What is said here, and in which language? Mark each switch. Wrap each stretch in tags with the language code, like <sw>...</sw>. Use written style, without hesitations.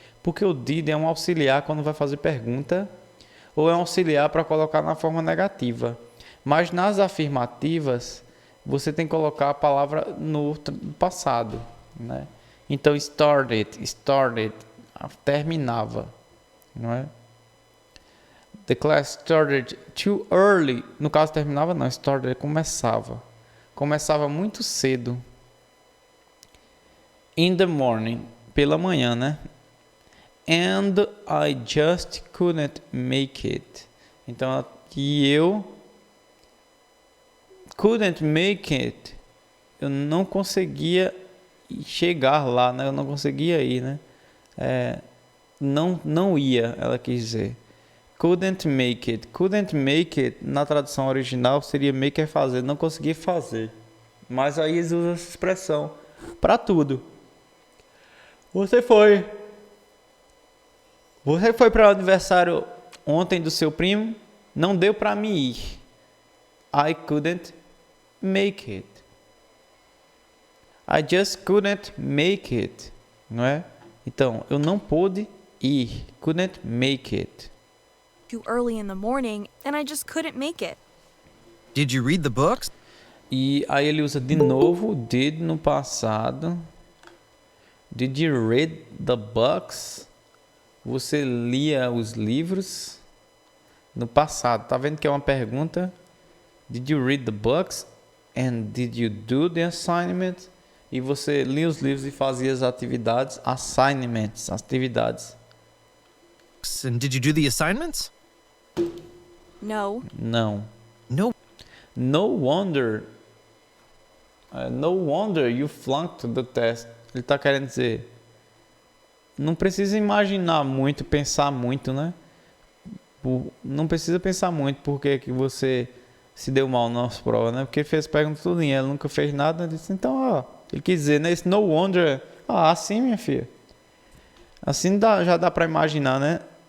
<pt>Porque o did é um auxiliar quando vai fazer pergunta, ou é um auxiliar para colocar na forma negativa. Mas nas afirmativas, você tem que colocar a palavra no passado, né? Então, started, terminava, não é?</pt> <en>The class started too early.</en> <pt>No caso, terminava não, started, começava. Começava muito cedo.</pt> <en>In the morning,</en> <pt>pela manhã, né?</pt> <en>And I just couldn't make it.</en> <pt>Então, e eu</pt> <en>couldn't make it.</en> <pt>Eu não conseguia chegar lá, né? Eu não conseguia ir, né? Não ia, ela quis dizer.</pt> <en>Couldn't make it.</en> <pt>Couldn't make it, na tradução original, seria make é fazer. Não conseguia fazer. Mas aí eles usam essa expressão para tudo. Você foi para o aniversário ontem do seu primo? Não deu para mim ir.</pt> <en>I couldn't make it. I just couldn't make it.</en> <pt>Não é? Então, eu não pude ir.</pt> <en>Couldn't make it. Too early in the morning, and I just couldn't make it. Did you read the books?</en> <pt>E aí ele usa de novo did no passado.</pt> <en>Did you read the books?</en> <pt>Você lia os livros? No passado. Tá vendo que é uma pergunta?</pt> <en>Did you read the books? And did you do the assignment?</en> <pt>E você lia os livros e fazia as atividades. Assignments, atividades.</pt> <en>books, and did you do the assignments? No.</en> <pt>Não.</pt> <en>No. No wonder. No wonder you flunked the test.</en> <pt>Ele tá querendo dizer. Não precisa imaginar muito, pensar muito, né? Não precisa pensar muito porque que você se deu mal nas provas, né? Porque fez pergunta tudinho, ela nunca fez nada. Disse, então, ó, ele quis dizer, né? Esse</pt> <en>no wonder.</en> <pt>Assim, minha filha. Assim já dá pra imaginar, né?</pt>